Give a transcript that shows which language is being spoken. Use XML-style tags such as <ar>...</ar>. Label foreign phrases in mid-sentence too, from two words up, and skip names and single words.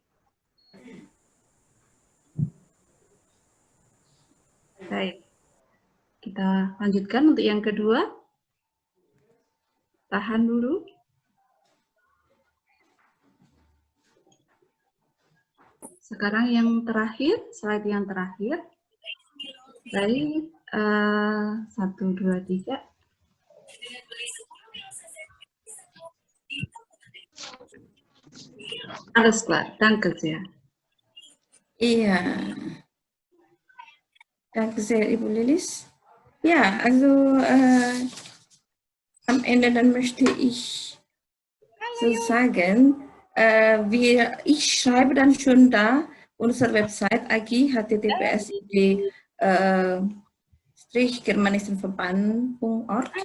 <id>Baik, kita lanjutkan untuk yang kedua. Tahan dulu. Sekarang yang terakhir, slide yang terakhir. Baik, 1, 2, 3.</id> <de>Alles klar, danke sehr. Iya. Danke sehr, Ibu Lilis. Ja, also am Ende dann möchte ich so sagen, ich schreibe dann schon da unsere Website agi.https://germanistenverband.org.</de>